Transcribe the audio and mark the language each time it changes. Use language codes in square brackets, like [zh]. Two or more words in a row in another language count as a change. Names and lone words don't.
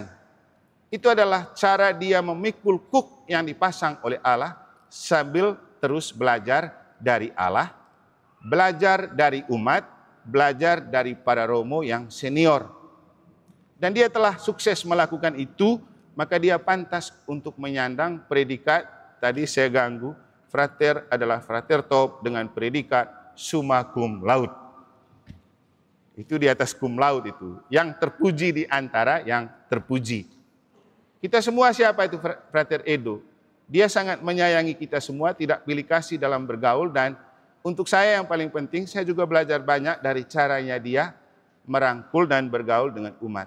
[id] Itu adalah cara dia memikul kuk yang dipasang oleh Allah sambil terus belajar dari Allah, belajar dari umat, belajar dari para romo yang senior. Dan dia telah sukses melakukan itu, maka dia pantas untuk menyandang predikat, tadi saya ganggu, frater adalah frater top dengan predikat [la] summa cum laude. [id] Itu di atas [la] cum laude [id] itu. Yang terpuji di antara yang terpuji. Kita semua siapa itu Frater Edo? Dia sangat menyayangi kita semua, tidak pilih kasih dalam bergaul, dan untuk saya yang paling penting, saya juga belajar banyak dari caranya dia merangkul dan bergaul dengan umat.